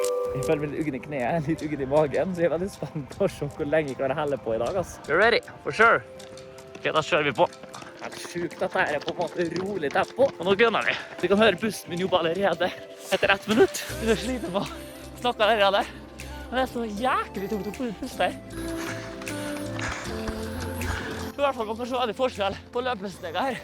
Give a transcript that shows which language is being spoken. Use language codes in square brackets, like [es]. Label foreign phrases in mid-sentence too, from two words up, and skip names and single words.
[no] Jeg føler meg litt uggen i kneet, litt uggen i magen, så jeg veldig spent på å se hvor lenge jeg klarer å helle på i dag, ass. [en] You're ready, for sure. [no] Ok, da kjører vi på. Det er sjukt at dette på en måte rolig tempo. Og nå gunner vi. Vi kan høre pusten min jobbe allerede etter 1 minutt. Jeg sliter med å snakke allerede. Men det er så jæklig tungt å puste her. I hvert fall man kan se veldig forskjell på løpesteget her.